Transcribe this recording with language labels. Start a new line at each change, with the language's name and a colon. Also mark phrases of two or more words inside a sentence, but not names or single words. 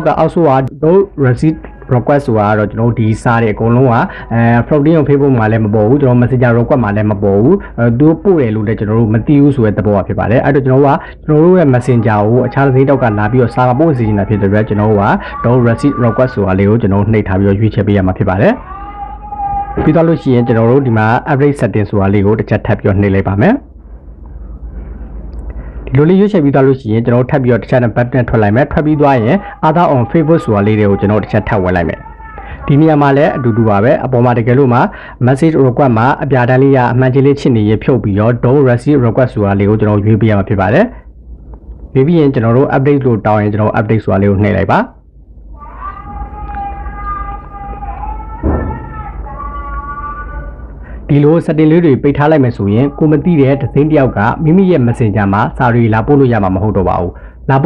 Burmese: က်ဆိုတော့
English: receipt request
Burmese: ဆိုတာကတော့ကျွန်တော်ဒီစာတွေအကုန်လုံးကfloating ကို Facebook မှာလည်းမပေါ်ဘူးကျွန်တော်
English: messenger request
Burmese: မှာလည်းမပေါ်ဘူးသူပို့တယ်လို့လည်းကျွန်တော်တို့မသိဘူးဆိုတဲ့သဘောပါဖြစ်ပါတယ်အဲ့တော့ကျွန်တော်တို့ရဲ့ messenger ကိုအခြားသတင်းတောက်ကလာပြီးတော့စာပို့စီနေတာဖြစ်တဲ့အတွက်ကျွန်တော်တို့
English: receipt request
Burmese: ဆိုတာလေးကိုကျွန်တော်နှိပ်ထားပြီးတော့ရွေးချယ်ပေးရမှာဖြစ်ပါတယ်ပြီးတော့လို့ရှိရင်ကျွန်တော်တို့ဒီမှာ
English: update setting
Burmese: ဆိုတာလေးကိုတစ်ချက်ထပ်ပြီးတော့နှိပ်လိုက်ပါမယ် ဒီလိုလေးရွေးချယ်ပြီးသွားလို့ရှိရင်ကျွန်တော်ထပ်ပြီးတော့တစ်ချက်နဲ့ button ထွက်လိုက်မယ်ထွက်ပြီးသွားရင်
English: other on Facebook
Burmese: ဆိုတာလေးတွေကိုကျွန်တော်တစ်ချက်ထပ်ဝင်လိုက်မယ်ဒီနေရာမှာလည်းအတူတူပါပဲအပေါ်မှာတကယ်လို့မှ
English: message request
Burmese: မှာအပြာတန်းလေးကအမှန်ကြီးလေးချစ်နေရဖြုတ်ပြီးတော့
English: don't receive request
Burmese: ဆိုတာလေးကိုကျွန်တော်ရွေးပေးရမှာဖြစ်ပါတယ်ရွေးပြီးရင်ကျွန်တော်တို့ update လို့တောင်းရင်ကျွန်တော် update ဆိုတာလေးကိုနှိပ်လိုက်ပါ ဒီလို setting လေးတွေပိတ်ထားလိုက်မယ်ဆိုရင်ကိုမသိတဲ့သတင်းတယောက်ကမိမိရဲ့ messenger မှာစာတွေလာပို့လို့ရမှာမဟုတ်တော့ပါဘူးလာပို့